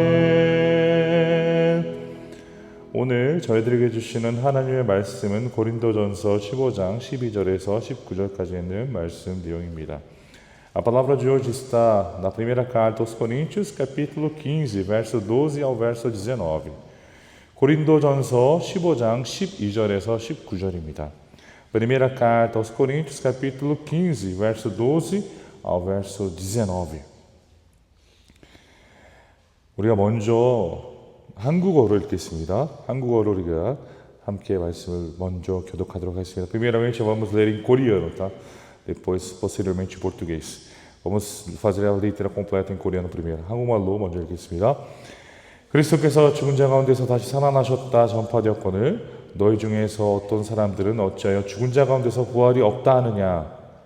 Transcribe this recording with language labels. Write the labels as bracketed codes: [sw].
[ko] 아멘. 오늘 저희들에게 주시는 하나님의 말씀은 고린도전서 15장 12절에서 19절까지 있는 말씀 내용입니다. [pt] A palavra de hoje está na primeira carta aos Coríntios, capítulo 15, verso 12 ao verso 19. [ko] 고린도전서 15장 12절에서 19절입니다. [pt] Primeira carta aos Coríntios, capítulo 15, verso 12 ao verso 19. [ko] 우리가 먼저 한국어로 읽겠습니다. 한국어로 우리가 함께 말씀을 먼저 교독하도록 하겠습니다. [pt] Primeiramente vamos ler em coreano, tá? Depois, posteriormente, em português. Vamos fazer a letra completa em coreano primeiro. [ko] 한국말로 먼저 읽겠습니다. 그리스도께서 죽은 자 가운데서 다시 살아나셨다 전파되었거늘 너희 중에서 어떤 사람들은 어찌하여 죽은 자 가운데서 부활이 없다 하느냐.